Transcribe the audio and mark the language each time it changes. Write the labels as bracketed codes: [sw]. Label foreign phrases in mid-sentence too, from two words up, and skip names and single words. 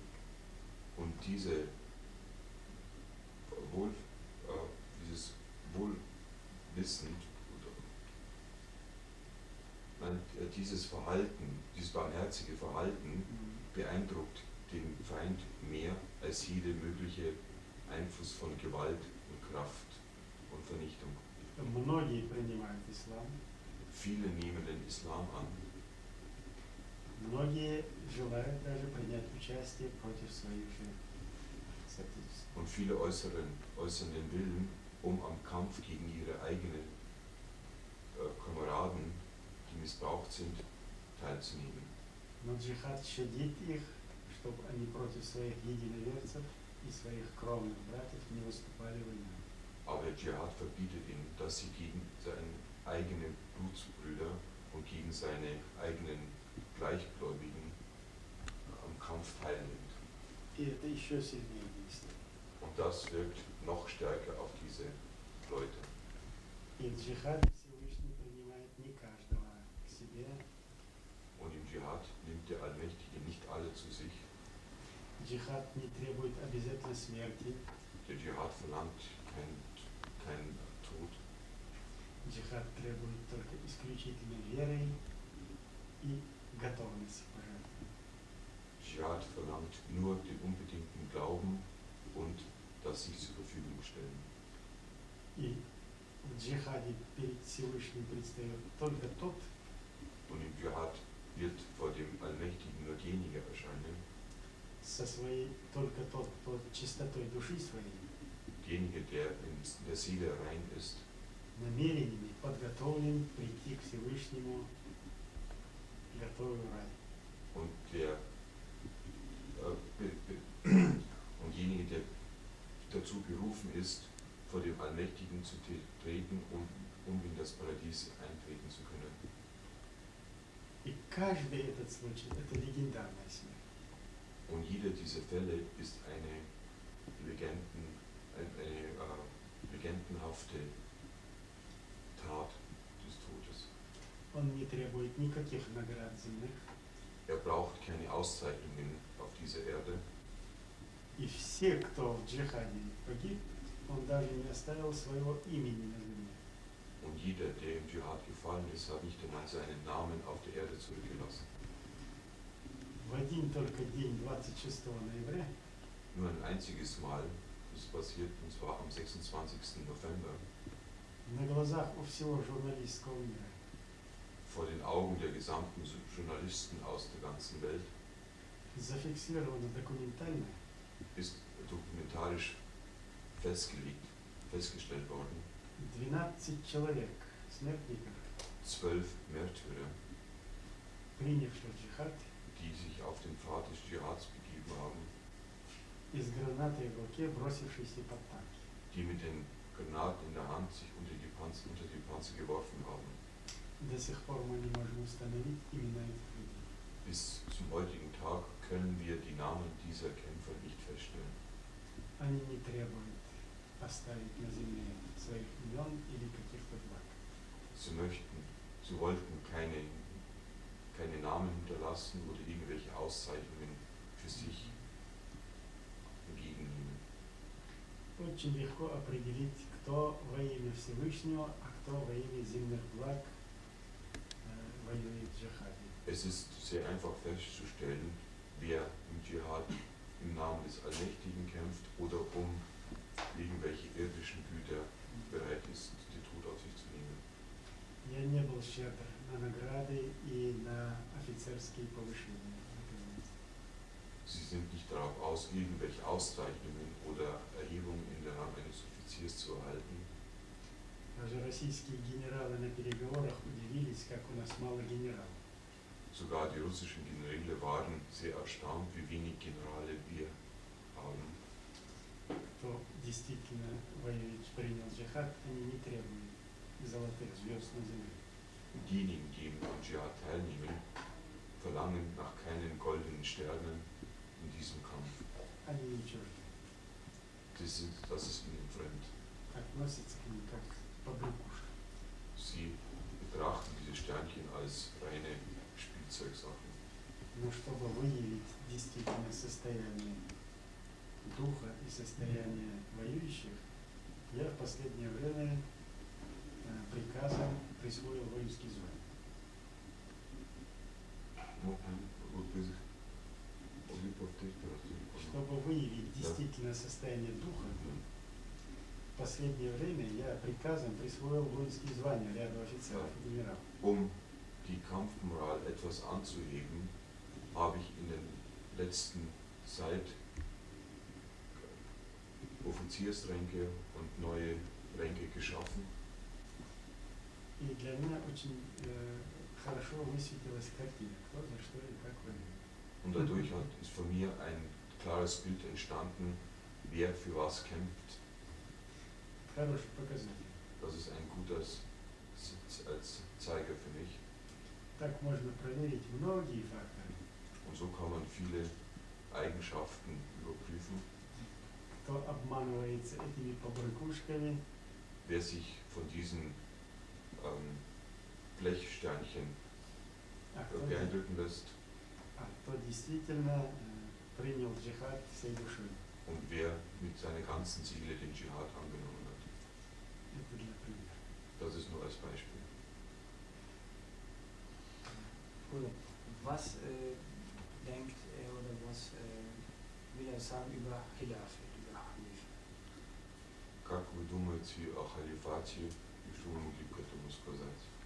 [de] Und dieses Wohlwissen, dieses Verhalten, dieses barmherzige Verhalten beeindruckt den Feind mehr als jede mögliche Einfluss von Gewalt und Kraft und Vernichtung. [ru] Многие принимают ислам, [de] Viele nehmen den Islam an, [ru] многие желают даже принять участие против своих же соотечественников. [de] und viele äußern den Willen, um am Kampf gegen ihre eigenen Kameraden, die missbraucht sind, teilzunehmen. [ru] Но джихад щадит их, чтобы они против своих единоверцев и своих кровных братьев не выступали войной. [de] Aber Dschihad verbietet ihm, dass sie gegen seine eigenen Blutsbrüder und gegen seine eigenen Gleichgläubigen am Kampf teilnimmt. [ru] И это еще сильнее действует. [de] Und das wirkt noch stärker auf diese Leute. [ru] И в джихаде Всевышний принимает не каждого к себе. [de] Und im Dschihad nimmt der Allmächtige nicht alle zu sich. [ru] Джихад не требует обязательно смерти. [de] Der Dschihad verlangt kein Tod. [ru] Джихад требует только исключительно веры и готовности пожертвовать. [de] Dschihad verlangt nur den unbedingten Glauben und das sich zur Verfügung stellen. [ru] И в джихаде перед Всевышним предстает только тот, [de] Und im Dschihad wird vor dem Allmächtigen nur derjenige erscheinen, [ru] только тот, кто чистотой души своей, [de] derjenige, der in der Seele rein ist, [ru] намерениями подготовлен прийти к Всевышнему, готовый в рай. [de] und derjenige, der dazu berufen ist, vor dem Allmächtigen zu treten, um in das Paradies eintreten zu können. [ru] И каждый этот случай – это легендарная смерть. [de] Und jeder dieser Fälle ist eine legendenhafte Tat des Todes. [ru] Он не требует никаких наград земных, [de] Er braucht keine Auszeichnungen auf dieser Erde. [ru] и все, кто в джихаде погиб, он даже не оставил своего имени на земле. [de] Und jeder, der im Dschihad gefallen ist, hat nicht einmal seinen Namen auf der Erde zurückgelassen. [ru] В один только день, 26 ноября, [de] Nur ein einziges Mal ist passiert, und zwar am 26. November, [ru] на глазах у всего журналистского мира, [de] vor den Augen der gesamten Journalisten aus der ganzen Welt, [ru] зафиксировано документально, [de] ist dokumentarisch festgestellt worden, [ru] 12 человек, смертников, [de] 12 Märtyrer, [ru] принявших джихад, [de] die sich auf den Pfad des Dschihads begeben haben, [ru] и с гранатой в руке, бросившиеся под танки. [de] die mit den Granaten in der Hand sich unter die Panzer geworfen haben. [ru] До сих пор мы не можем установить имена этих людей. [de] Bis zum heutigen Tag können wir die Namen dieser Kämpfer nicht feststellen. [ru] Они не требуют оставить на земле своих имен или каких-то благ. [de] Sie wollten keine Namen hinterlassen oder irgendwelche Auszeichnungen für sich entgegennehmen. [ru] Очень легко определить, кто во имя Всевышнего, а кто кто во имя земных благ воюет в джихаде. [de] Es ist sehr einfach festzustellen, wer im Dschihad im Namen des Allmächtigen kämpft oder um irgendwelche irdischen Güter bereit ist, den Tod auf sich zu nehmen. [ru] Я не был щедр на награды и на офицерские повышения. [de] Sie sind nicht darauf aus, irgendwelche Auszeichnungen oder Erhebungen in den Rang eines Offiziers zu erhalten. [ru] Даже российские генералы на переговорах удивились, как у нас мало генералов. [de] Sogar die russischen Generäle waren sehr erstaunt, wie wenig Generale wir haben. [ru] Кто действительно воюет, принял джихад, они не требуют золотых звезд на земле. [de] Diejenigen, die am Dschihad teilnehmen, verlangen nach keinen goldenen Sternen in diesem Kampf. [ru] Они не чужды. [de] Das ist ihnen fremd. [ru] Относятся к ним как к побрякушкам. [de] Sie betrachten diese Sternchen als reine Spielzeugsachen. [ru] Но чтобы выявить действительное состояние духа и состояние воюющих, я в последнее время приказом присвоил воинские звания. Чтобы выявить действительное состояние духа, в последнее время я приказом присвоил воинские звания ряду офицеров и генералов. [de] Um die Kampfmoral etwas anzuheben, habe ich in der letzten Zeit Offiziersränke und neue Ränke geschaffen. [ru] И для меня очень хорошо высветилась картина, кто за что и как воюет. [de] Und dadurch ist von mir ein klares Bild entstanden, wer für was kämpft. [ru] Хороший показатель. [de] Das ist ein guter Zeiger für mich. [ru] Так можно проверить многие факторы. [de] Und so kann man viele Eigenschaften überprüfen. [ru] Кто обманывается этими побрякушками, [de] Wer sich von diesen Blechsternchen beeindrucken lässt [ru] кто действительно принял джихад всей душой. [de] und wer mit seiner ganzen Seele den Dschihad angenommen hat. [ru] Это для примера. [de] Das ist nur als Beispiel. Was denkt er oder was will er sagen über Khilafat, über Halif? [ru] Как вы думаете о халифате и что вы могли к этому сказать?